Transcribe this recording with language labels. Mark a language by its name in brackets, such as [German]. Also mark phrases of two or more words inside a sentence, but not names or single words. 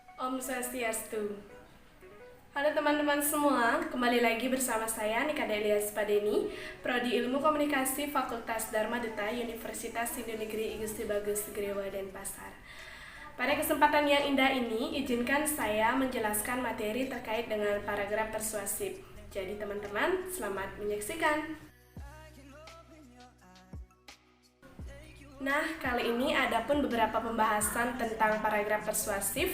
[Sanskrit] Om Swastiastu. [Indonesian] Halo teman-teman semua, kembali lagi bersama saya Nika Delia Spadeni, Prodi Ilmu Komunikasi Fakultas Dharma Duta Universitas Hindu Negeri I Gusti Bagus Grewa Denpasar. Pada kesempatan yang indah ini, izinkan saya menjelaskan materi terkait dengan paragraf persuasif. Jadi teman-teman, selamat menyaksikan. Nah, kali ini ada pun beberapa pembahasan tentang paragraf persuasif.